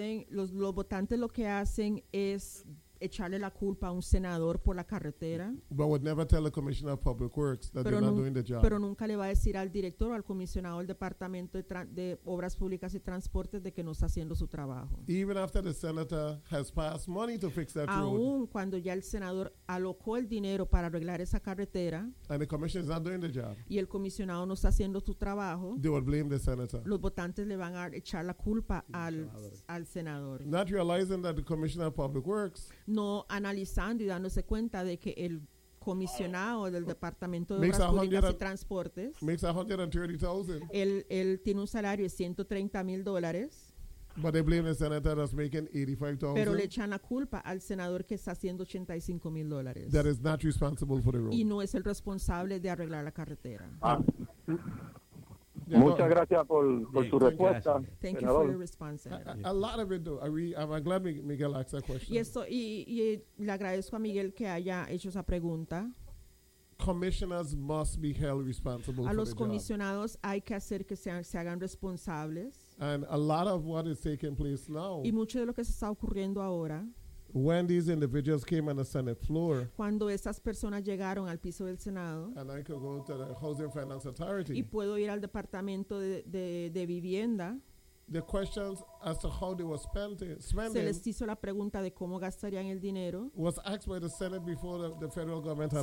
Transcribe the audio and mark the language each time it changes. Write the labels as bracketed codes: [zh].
[es] Los votantes lo que hacen es echarle la culpa a un senador por la carretera. [en] But would never tell the commissioner of public works that they're not doing the job. [es] Pero nunca le va a decir al director o al comisionado del departamento de obras públicas y transportes de que no está haciendo su trabajo. [en] Even after the senator has passed money to fix that road. [es] Aún cuando ya el senador alocó el dinero para arreglar esa carretera. [en] And the commissioner is not doing the job. [es] Y el comisionado no está haciendo su trabajo. [en] They would blame the senator. [es] Los votantes le van a echar la culpa al senador. [en] Not realizing that the commissioner of public works. [es] No analizando y dándose cuenta de que el comisionado del Departamento de [en] makes [es] Obras Públicas y Transportes [en] makes 130,000. [es] Él tiene un salario de 130 mil dólares. [en] But they blame the senator that's making 85,000. [es] Pero le echan la culpa al senador que está haciendo 85 mil dólares. [en] That is not responsible for the road. [es] Y no es el responsable de arreglar la carretera. Muchas gracias por su respuesta. Gracias. [en] Thank you for your response. A lot of it, though. I'm glad Miguel asked that question. [es] Y le agradezco a Miguel que haya hecho esa pregunta. [en] Commissioners must be held responsible. [es] A los comisionados hay que hacer que se hagan responsables. [en] And a lot of what is taking place now. [es] Y mucho de lo que se está ocurriendo ahora. [en] When these individuals came on the Senate floor, [es] cuando esas personas llegaron al piso del Senado, [en] and I could go to the Housing Finance Authority, [es] y puedo ir al Departamento de Vivienda, [en] the questions as to how they were spending. [es] Se les hizo la pregunta de cómo gastarían el dinero. [en] Was asked by the Senate before the federal government had